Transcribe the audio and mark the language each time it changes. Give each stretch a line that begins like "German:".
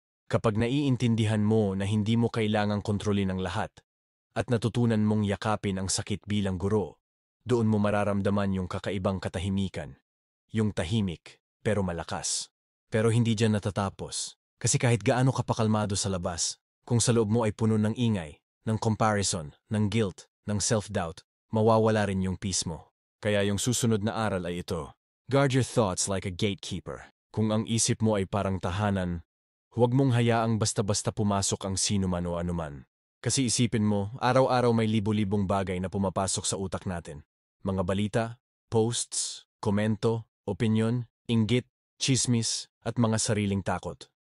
Filipino: Kapag naiintindihan mo na hindi mo kailangang kontrolin ang lahat, at natutunan mong yakapin ang sakit bilang guro, doon mo mararamdaman yung kakaibang katahimikan. Yung tahimik, pero malakas. Pero hindi dyan natatapos. Kasi kahit gaano ka pakalmado sa labas, kung sa loob mo ay puno ng ingay, ng comparison, ng guilt, ng self-doubt, mawawala rin yung peace mo. Kaya yung susunod na aral ay ito.
English: Guard your thoughts like a gatekeeper.
Filipino: Kung ang isip mo ay parang tahanan, huwag mong hayaang basta-basta pumasok ang sino man o anuman. Kasi isipin mo, araw-araw may libo-libong bagay na pumapasok sa utak natin. Mga balita, posts, komento, opinyon, inggit, chismis, at mga sariling takot.